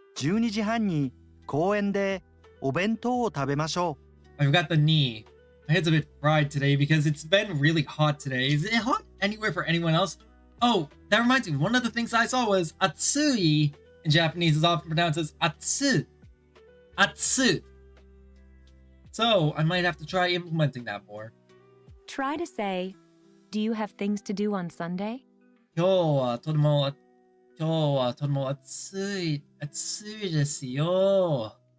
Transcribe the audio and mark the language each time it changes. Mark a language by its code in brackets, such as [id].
[ja] 12時半に公園でお弁当を食べましょう。 [en] I forgot the knee. My head's a bit fried today because it's been really hot today. Is it hot anywhere for anyone else? Oh, that reminds me. One of the things I saw was atsui in Japanese is often pronounced as atsu. Atsu. So I might have to try implementing that more. Try to say, "Do you have things to do on Sunday?" [ja] 今日はとても暑いですよ。